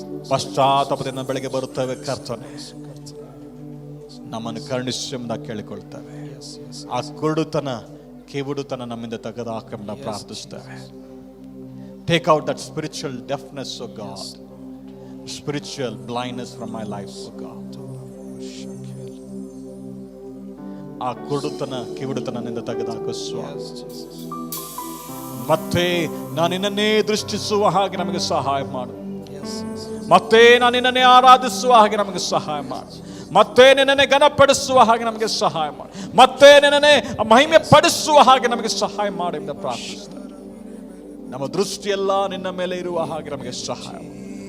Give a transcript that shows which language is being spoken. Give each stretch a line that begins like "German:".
Kannada: ಪಶ್ಚಾತ್ತಾಪದಿಂದ ಬೆಳಗ್ಗೆ ಬರುತ್ತೇವೆ ಕರ್ತನೆ, ನಮ್ಮನ್ನು ಕರುಣಿಸಿ ಎಂಬುದಾಗಿ ಕೇಳಿಕೊಳ್ತೇವೆ. ಆ ಕುರುಡುತನ ಕಿವುಡುತನ ನಮ್ಮಿಂದ ತೆಗೆದುಹಾಕೆಂಬ ಪ್ರಾರ್ಥಿಸ್ತೇವೆ.
English: Take out that spiritual deafness, O God, spiritual blindness from my life, O God.
Kannada: ಆ ಕುರುಡುತನ ಕಿವುಡುತನದಿಂದ ತೆಗೆದುಹಾಕು ಸ್ವಾಮಿ. ಮತ್ತೆ ನಾನು ನಿನ್ನನ್ನೇ ದೃಷ್ಟಿಸುವ ಹಾಗೆ ನಮಗೆ ಸಹಾಯ ಮಾಡು. ಮತ್ತೆ ನಾನು ನಿನ್ನನ್ನೇ ಆರಾಧಿಸುವ ಹಾಗೆ ನಮಗೆ ಸಹಾಯ ಮಾಡು. ಮತ್ತೆ ನಿನ್ನನ್ನೇ ಘನಪಡಿಸುವ ಹಾಗೆ ನಮಗೆ ಸಹಾಯ ಮಾಡು. ಮತ್ತೆ ನಿನ್ನನ್ನೇ ಮಹಿಮೆ ಪಡಿಸುವ ಹಾಗೆ ನಮಗೆ ಸಹಾಯ ಮಾಡು ಎಂದು ಪ್ರಾರ್ಥಿಸುತ್ತೇವೆ. ನಮ್ಮ ದೃಷ್ಟಿಯೆಲ್ಲ ನಿನ್ನ ಮೇಲೆ ಇರುವ ಹಾಗೆ ನಮಗೆ ಸಹಾಯ ಮಾಡು.